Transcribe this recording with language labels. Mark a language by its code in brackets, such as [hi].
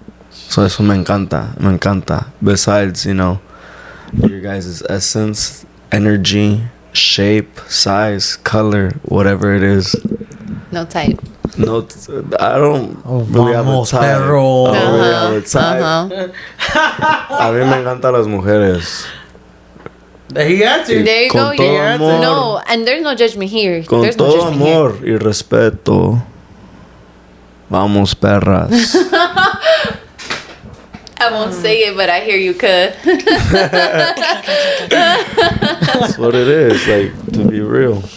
[es] So eso me encanta. [en] Besides, your guys' essence, energy, shape, size, color, whatever it is. No type. No, I don't really have a type. [es] Perro. [en] I don't really have a type. [es] A mí me encantan las mujeres. [en] He answered. There you go. [es] Con todo amor. [en] No, and there's no judgment here. [es] Con [en] There's no [es] todo [en] judgment [es] amor y respeto. Vamos, perras. [en] I won't say it, but I hear you, cuz. That's what it is, like, to be real.